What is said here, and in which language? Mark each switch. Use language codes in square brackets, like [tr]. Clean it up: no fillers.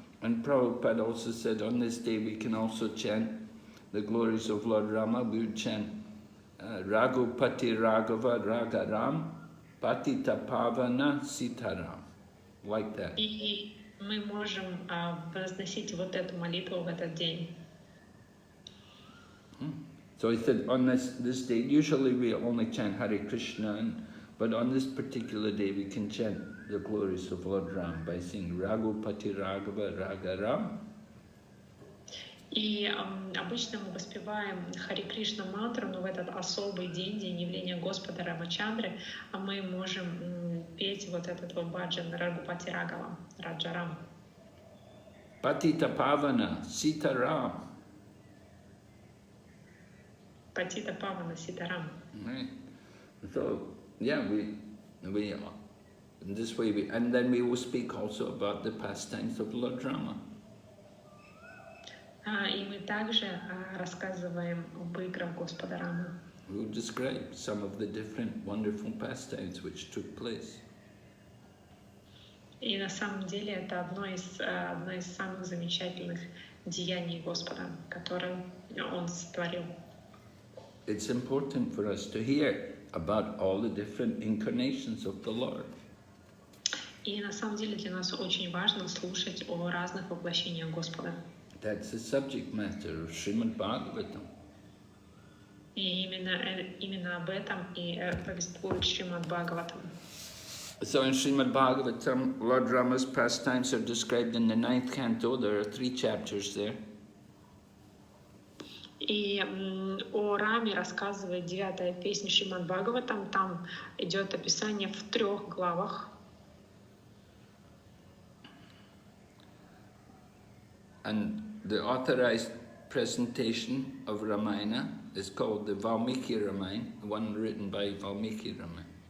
[en] And Prabhupada also said on this day we can also chant the glories of Lord Rama. We would chant [sa] Raghupati Raghava Ragaram Patita Pavana Sitaram. [en] Like that. [ru] И мы можем возносить вот эту молитву в этот день. [en] So he said on this day, usually we only chant Hare Krishna, but on this particular day we can chant the glories of Lord Ram by saying [sa] Raghupati Raghava Ragaram. [ru] И обычно мы воспеваем Хари Кришна мантру, но в этот особый день, день явления Господа Рамачандры, мы можем петь вот этот вот баджан Рагупати Рагава, Раджарам. [sa] Patita Pavana, Sita Ram. Патита Павана Ситарам. [en] Right. So, yeah, we in this way, and then we will speak also about the pastimes of Lord Rama. [ru] И мы также рассказываем об играх Господа Рамы. [en] We will describe some of the different wonderful pastimes which took place. [ru] И на самом деле это одно из самых замечательных деяний Господа, которые Он сотворил. [en] It's important for us to hear about all the different incarnations of the Lord. [ru] И на самом деле для нас очень важно слушать о разных воплощениях Господа. [en] That's the subject matter of Srimad Bhagavatam. [ru] И именно об этом и повествует Шримад Бхагаватам. [en] So in Srimad Bhagavatam, Lord Rama's pastimes are described in the 9th canto. There are 3 chapters there. [ru] И о Раме рассказывает 9-я песня Шримад Бхагаватам. Там идет описание в 3 главах. [en] And the authorized presentation of Ramayana is called the Valmiki Ramayana, the one written by Valmiki Ramayana.